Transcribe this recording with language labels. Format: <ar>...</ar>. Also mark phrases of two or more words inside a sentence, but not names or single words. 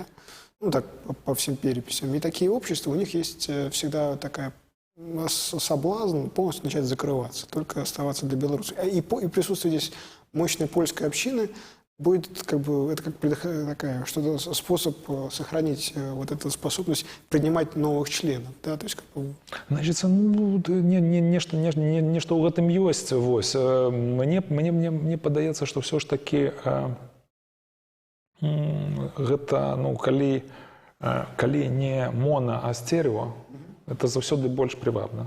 <ru>Ну, так, по всем переписям. И такие общества, у них есть всегда такая соблазн полностью начать закрываться, только оставаться для Беларуси. И присутствие здесь мощной польской общины будет как бы, это как такая, что-то способ сохранить вот эту способность принимать новых членов, да, то есть как бы... Значит,</ru> <be>ну, нешта ў гэтым ёсць, вось. Мне падаецца, што ўсё ж такі гэта, ну, калі не моно, а стерео, это заўсёды больш прывабна.</be>